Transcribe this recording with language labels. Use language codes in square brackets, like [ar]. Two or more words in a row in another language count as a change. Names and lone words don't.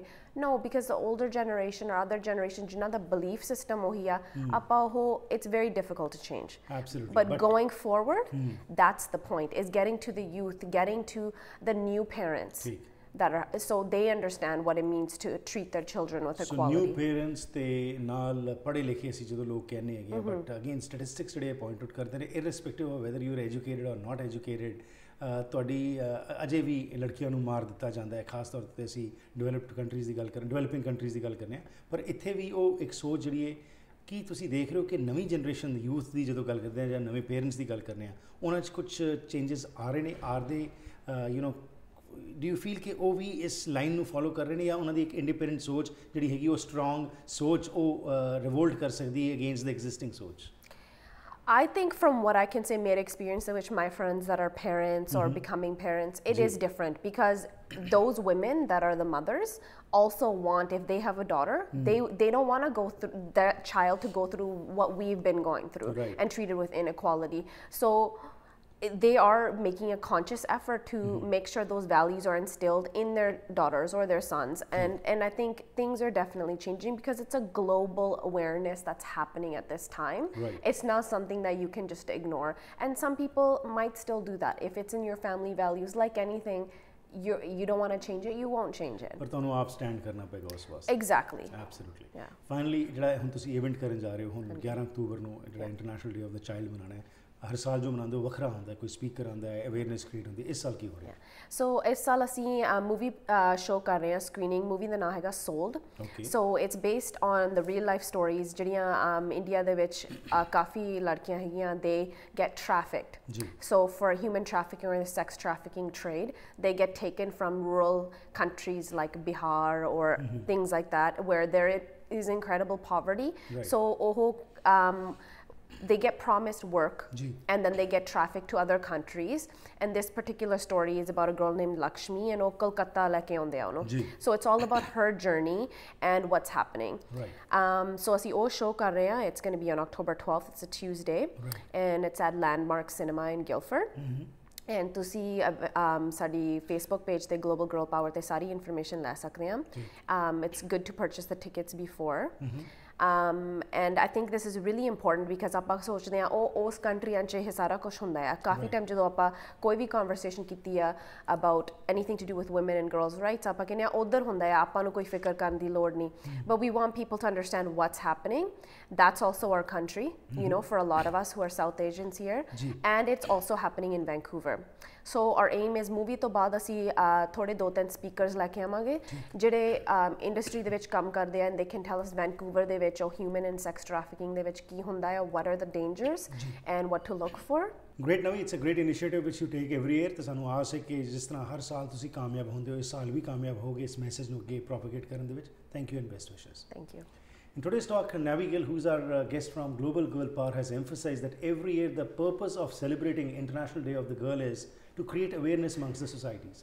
[en] No, because the older generation or other generations, [pa] ਜਿੰਨਾ ਦਾ [en] belief system [pa] ਹੋ ਹਿਆ, ਆਪਾਂ ਹੋ, [en] it's very difficult to change. Absolutely. But going forward, that's the point, is getting to the youth, getting to the new parents that are, so they understand what it means to treat their children with equality. So new parents [pa] ਤੇ ਨਾਲ ਪੜ੍ਹੇ ਲਿਖੇ ਸੀ ਜਦੋਂ ਲੋਕ ਕਹਿਣੇ ਹੈਗੇ, [en] but again statistics today point out [pa] ਕਰਤੇ ਨੇ, [en] irrespective of whether you're educated or not educated, [pa] ਤੁਹਾਡੀ ਅਜੇ ਵੀ ਲੜਕੀਆਂ ਨੂੰ ਮਾਰ ਦਿੱਤਾ ਜਾਂਦਾ ਹੈ, ਖਾਸ ਤੌਰ ਤੇ ਅਸੀਂ [en] developed countries [pa] ਦੀ ਗੱਲ ਕਰ [en] developing countries [pa] ਦੀ ਗੱਲ ਕਰਨੇ ਆ, ਪਰ ਇੱਥੇ ਵੀ ਉਹ ਇੱਕ ਸੋਚ ਜਿਹੜੀ ਹੈ ਕੀ ਤੁਸੀਂ ਦੇਖ ਰਹੇ ਹੋ ਕਿ ਨਵੀਂ [en] generation youth [pa] ਦੀ ਜਦੋਂ ਗੱਲ ਕਰਦੇ ਆ ਜਾਂ ਨਵੇਂ ਪੇਰੈਂਟਸ ਦੀ ਗੱਲ ਕਰਨੇ ਆ, ਉਹਨਾਂ 'ਚ ਕੁਝ ਚੇਂਜਸ ਆ ਰਹੇ ਨੇ, [en] are they you know do you feel [pa] ਕਿ ਉਹ ਵੀ ਇਸ ਲਾਈਨ ਨੂੰ ਫੋਲੋ ਕਰ ਰਹੇ ਨੇ, ਜਾਂ ਉਹਨਾਂ ਦੀ ਇੱਕ ਇੰਡੀਪੈਂਡੈਂਟ ਸੋਚ ਜਿਹੜੀ ਹੈਗੀ ਉਹ ਸਟਰੋਂਗ ਸੋਚ ਉਹ ਰਿਵੋਲਟ ਕਰ ਸਕਦੀ ਹੈ [en] against the existing [pa] ਸੋਚ? [en] I think from what I can say, my experience in which my friends that are parents or becoming parents, it is different, because those women that are the mothers also want, if they have a daughter, they don't want to go through that child to go through what we've been going through and treated with inequality. So they are making a conscious effort to make sure those values are instilled in their daughters or their sons, and I think things are definitely changing, because it's a global awareness that's happening at this time. It's not something that you can just ignore, and some people might still do that. If it's in your family values, like anything, you don't want to change it, you won't change it. [pa] ਪਰ ਤੁਹਾਨੂੰ ਆਪ ਸਟੈਂਡ ਕਰਨਾ ਪਏਗਾ ਉਸ ਵਾਸਤੇ. [en] Exactly. Absolutely. [pa] ਫਾਈਨਲੀ ਜਿਹੜਾ ਹੁਣ ਤੁਸੀਂ ਇਵੈਂਟ ਕਰਨ ਜਾ ਰਹੇ ਹੋ, ਹੁਣ 11 ਅਕਤੂਬਰ ਨੂੰ ਜਿਹੜਾ [en] International Day of the Child [pa] ਮਨਾਉਣਾ ਹੈ, ਹਰ ਸਾਲ ਜੋ ਮਨਾਉਂਦੇ ਹੋ ਵੱਖਰਾ ਹੁੰਦਾ, ਕੋਈ ਸਪੀਕਰ ਆਉਂਦਾ ਹੈ, [en] awareness create [pa] ਹੁੰਦੀ ਹੈ, ਇਸ ਸਾਲ ਕੀ ਹੋ ਰਿਹਾ? ਸੋ ਇਸ ਸਾਲ ਅਸੀਂ [en] movie show [pa] ਕਰ ਰਹੇ ਹਾਂ, ਸਕਰੀਨਿੰਗ, ਮੂਵੀ ਦਾ ਨਾਮ ਹੈਗਾ ਸੋਲਡ. [en] so it's based on the real life stories [pa] ਜਿਹੜੀਆਂ ਇੰਡੀਆ ਦੇ ਵਿੱਚ ਕਾਫੀ ਲੜਕੀਆਂ ਹੈਗੀਆਂ, [en] they get trafficked. so for human trafficking or the sex trafficking trade, they get taken from rural countries like Bihar or things like that, where there is incredible poverty. So they get promised work and then they get trafficked to other countries, and this particular story is about a girl named Lakshmi, and [pa] ਉਹ ਕਲਕੱਤਾ ਲੈ ਕੇ ਆਉਂਦੇ ਆ ਉਹਨੂੰ. [en] So it's all about her journey and what's happening. [pa] So ਅਸੀਂ ਉਹ ਸ਼ੋਅ ਕਰ ਰਹੇ ਹਾਂ. [en] It's going to be on October 12th. It's a Tuesday, and it's at Landmark Cinema in Guildford. [pa] And ਤੁਸੀਂ ਸਾਡੀ Facebook ਪੇਜ ਤੇ Global Girl Power ਤੇ ਸਾਰੀ ਇਨਫੋਰਮੇਸ਼ਨ ਲੈ ਸਕਦੇ ਆ. [en] It's good to purchase the tickets before. And I think this is really important, because [pa] ਆਪਾਂ ਸੋਚਦੇ ਆ ਉਹ ਉਸ ਕੰਟਰੀਆਂ 'ਚ ਇਹ ਸਾਰਾ ਕੁਝ ਹੁੰਦਾ ਆ. ਕਾਫੀ ਟਾਈਮ ਜਦੋਂ ਆਪਾਂ ਕੋਈ ਵੀ ਕਨਵਰਸੇਸ਼ਨ ਕੀਤੀ ਆ [en] about anything to do with women and girls rights, [pa] ਆਪਾਂ ਕਹਿੰਦੇ ਆ ਉੱਧਰ ਹੁੰਦਾ ਆ, ਆਪਾਂ ਨੂੰ ਕੋਈ ਫਿਕਰ ਕਰਨ ਦੀ ਲੋੜ ਨਹੀਂ. [en] But we want people to understand what's happening. That's also our country, you know, for a lot of us who are South Asians here. And it's also happening in Vancouver. So our aim is movie [pa] ਤੋਂ ਬਾਅਦ ਅਸੀਂ ਥੋੜੇ 2-3 ਸਪੀਕਰਸ ਲੈ ਕੇ ਆਵਾਂਗੇ ਜਿਹੜੇ ਇੰਡਸਟਰੀ ਦੇ ਵਿੱਚ ਕੰਮ ਕਰਦੇ ਆ, [en] and they can tell us Vancouver [pa] ਦੇ ਵਿੱਚ ਉਹ [en] human and sex trafficking [pa] ਦੇ ਵਿੱਚ ਕੀ ਹੁੰਦਾ ਹੈ, [en] what are the dangers and what to look for. Great, Navi. It's a great initiative which you take every year. [pa] ਤੇ ਸਾਨੂੰ ਆਸ ਹੈ ਕਿ ਜਿਸ ਤਰ੍ਹਾਂ ਹਰ ਸਾਲ ਤੁਸੀਂ ਕਾਮਯਾਬ ਹੁੰਦੇ ਹੋ, ਇਸ ਸਾਲ ਵੀ ਕਾਮਯਾਬ ਹੋਗੇ ਇਸ ਮੈਸੇਜ ਨੂੰ ਅੱਗੇ ਪ੍ਰੋਪਗੇਟ ਕਰਨ ਦੇ ਵਿੱਚ. [en] Thank you and best wishes. Thank you. In today's talk, Navi Gill, who's our guest from Global Girl Power, has emphasized that every year the purpose of celebrating International Day of the Girl is to create awareness amongst the societies.